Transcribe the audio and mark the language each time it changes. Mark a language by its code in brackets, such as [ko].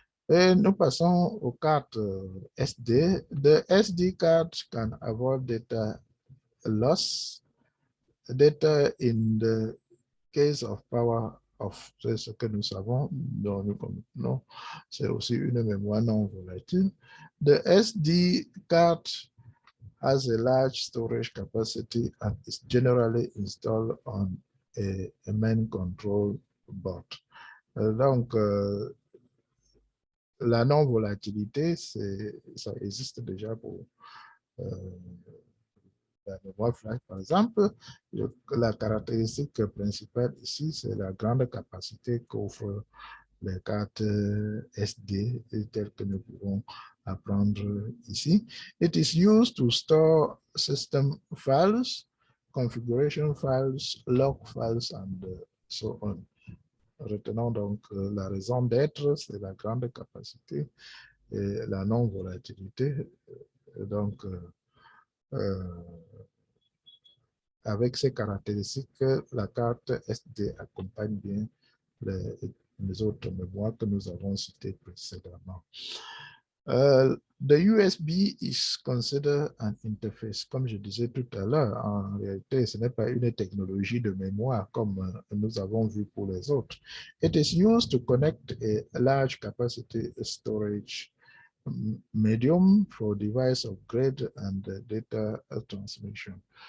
[fr] Et nous passons aux cartes SD. [en] The SD card can avoid data loss. Data in the case of power off, [fr] c'est ce que nous savons, non, c'est aussi une mémoire non volatile. [en] The SD card has a large storage capacity and is generally installed on a main control board. [fr] Donc, la non-volatilité, ça existe déjà pour la mémoire flash, par exemple. La caractéristique principale ici, c'est la grande capacité qu'offrent les cartes SD telles que nous pouvons apprendre ici. [en] It is used to store system files, configuration files, log files, and so on. [fr] Retenons donc la raison d'être, c'est la grande capacité et la non-volatilité. Donc, avec ces caractéristiques, la carte SD accompagne bien les autres mémoires que nous avons citées précédemment. [en] The USB is considered an interface. [fr] Comme je disais tout à l'heure, en réalité, ce n'est pas une technologie de mémoire comme nous avons vu pour les autres. [en] It is used to connect a large capacity storage medium for device upgrade and data transmission.